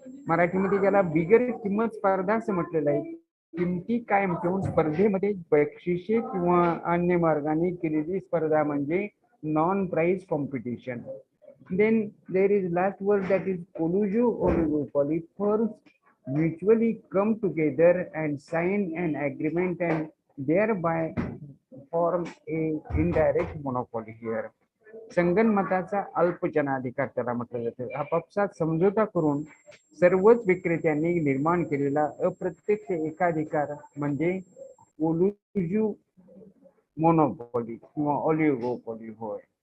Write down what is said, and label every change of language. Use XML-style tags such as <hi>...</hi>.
<mr>मराठीमध्ये ज्याला बिगर किंमत स्पर्धा असं म्हटलेलं आहे. किमती कायम ठेवून स्पर्धेमध्ये बक्षिसे किंवा अन्य मार्गाने केलेली स्पर्धा म्हणजे</mr> <en>non-price competition. Then there is last word, that is collusion oligopoly. Firms mutually come together and sign an agreement and thereby form a indirect monopoly here.</en> <mr>संगनमताचा अल्पजनाधिकार त्याला म्हटलं जातं. आपापसात समझोता करून सर्वच विक्रेत्यांनी निर्माण केलेला अप्रत्यक्ष एकाधिकार म्हणजे ओलुजू मोनोपॉली किंवा ऑलिगोपॉली होय.</mr>